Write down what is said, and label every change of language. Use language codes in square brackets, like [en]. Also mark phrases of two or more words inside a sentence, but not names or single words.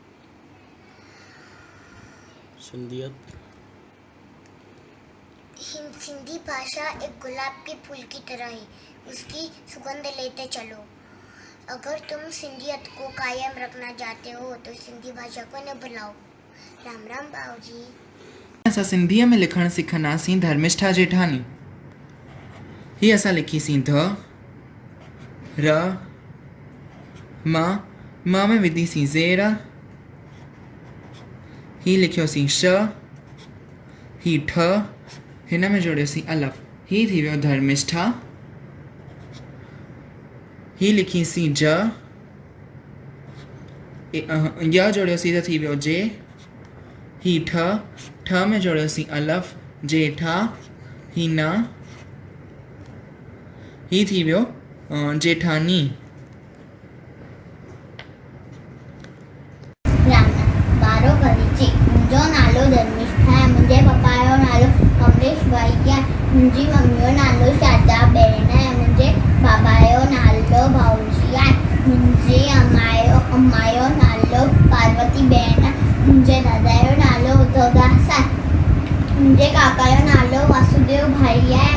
[hi] सिंधियत सिंधी भाषा एक गुलाब के फूल की तरह है, उसकी सुगंध लेते चलो। अगर तुम सिंधियत को कायम रखना चाहते हो तो सिंधी भाषा को न भुलाओ। राम राम बाबूजी। [sd] असां सिंधीअ में लिखणु सिखंदासीं धर्मिष्ठा जेठानी। हीअ असां लिखीसीं ध र म में विधीसीं ज़ेर, ही लिखियोसीं श, ही ठ, हिन में जोड़ियोसीं अलफ, ही थी वियो धर्मिष्ठा। ही लिखीसीं ज, य जोड़ियोसीं त थी वियो जे, ही ठ में जोड़ियोसीं अलफ, जेठा, ही न, ही थी वियो जेठानी। बारो परिचय। मुंहिंजो नालो धर्मिष्ठा आहे। मुंहिंजे पप्पा जो नालो कमलेश भाई आहे। मुंहिंजी मम्मी जो नालो शारदा बेन आहे। मुंहिंजे बाबा जो नालो भाऊजी आहे। मुंहिंजे अम्मा जो नालो पार्वती बेन आहे। मुंहिंजे दादा जो नालो उद्धवदास आहे। मुंहिंजे काका जो नालो वासुदेव भाई आहे।